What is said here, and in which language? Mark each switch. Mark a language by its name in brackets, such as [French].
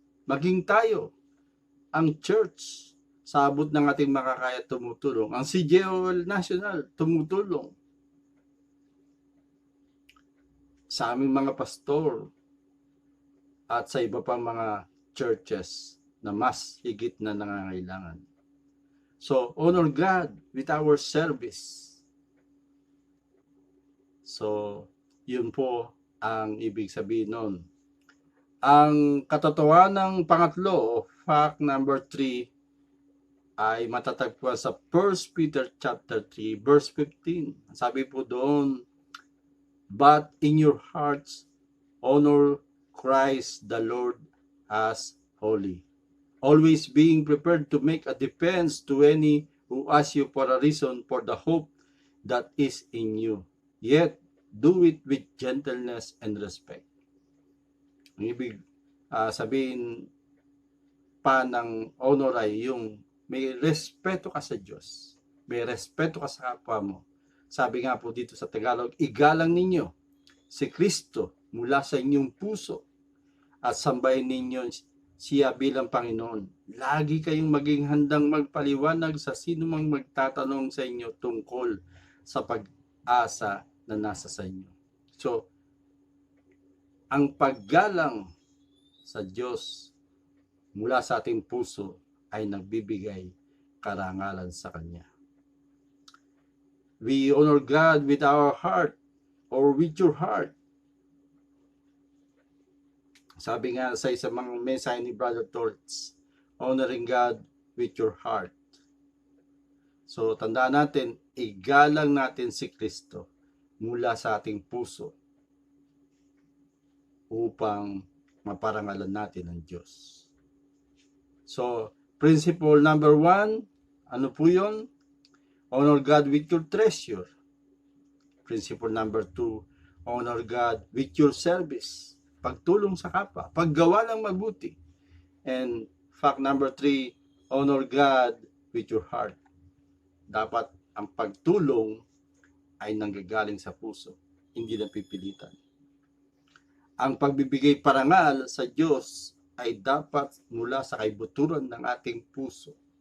[Filipino] Maging tayo, ang church, sa abot ng ating makakaya tumutulong. Ang CJOL National, tumutulong. Sa aming mga pastor at sa iba pang mga churches na mas higit na nangangailangan. [English] So, honor God with our service. [Filipino] So, yun po ang ibig sabihin nun. Ang katotohanan ng pangatlo, [English] fact number 3, [Filipino] ay matatagpuan sa 1 Peter chapter 3, verse 15. Sabi po doon, [English] but in your hearts, honor Christ the Lord as holy, always being prepared to make a defense to any who ask you for a reason for the hope that is in you. Yet, do it with gentleness and respect. [Filipino] Ang ibig sabihin pa ng honor ay yung may respeto ka sa Diyos, may respeto ka sa kapwa mo. Sabi nga po dito sa Tagalog, igalang ninyo si Kristo mula sa inyong puso at sambahin ninyo siya bilang Panginoon. Lagi kayong maging handang magpaliwanag sa sino mang magtatanong sa inyo tungkol sa pag-asa na nasa sa inyo. So, ang paggalang sa Diyos mula sa ating puso ay nagbibigay karangalan sa Kanya. [English] We honor God with our heart or with your heart. [Filipino] Sabi nga sa isang mga mensahe ni Brother Torts, [English] honoring God with your heart. [Filipino] So, tandaan natin, igalang natin si Kristo mula sa ating puso upang maparangalan natin ang Diyos. [English] So, principle number 1, [Filipino] ano po yun? [English] Honor God with your treasure. Principle number 2, honor God with your service. [Filipino] Pagtulong sa kapwa, paggawa ng mabuti. [English] And fact number 3, honor God with your heart. [Filipino] Dapat ang pagtulong ay nanggagaling sa puso, hindi napipilitan. Ang pagbibigay parangal sa Diyos ay dapat mula sa kaibuturan ng ating puso.